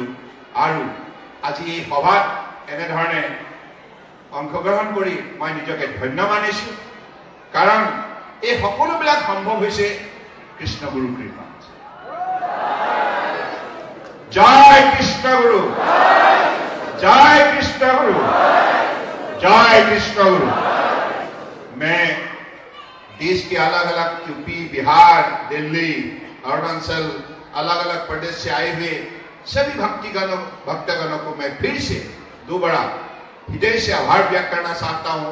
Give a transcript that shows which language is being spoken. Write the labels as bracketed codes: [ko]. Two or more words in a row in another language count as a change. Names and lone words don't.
[as] আৰু আজি এই সভাত এনেধৰণে অংশগ্ৰহণ কৰি মই নিজকে ধন্য মানিছোঁ, কাৰণ এই সকলোবিলাক সম্ভৱ হৈছে কৃষ্ণগুৰুৰ কৃপা। জয় কৃষ্ণগুৰু, জয় কৃষ্ণগুৰু, [hi] जय कृष्ण गुरु। मैं देश के अलग अलग यूपी, बिहार, दिल्ली, अरुणाचल, अलग अलग प्रदेश से आए हुए सभी भक्तगणों को मैं फिर से दोबारा हृदय से आभार व्यक्त करना चाहता हूं।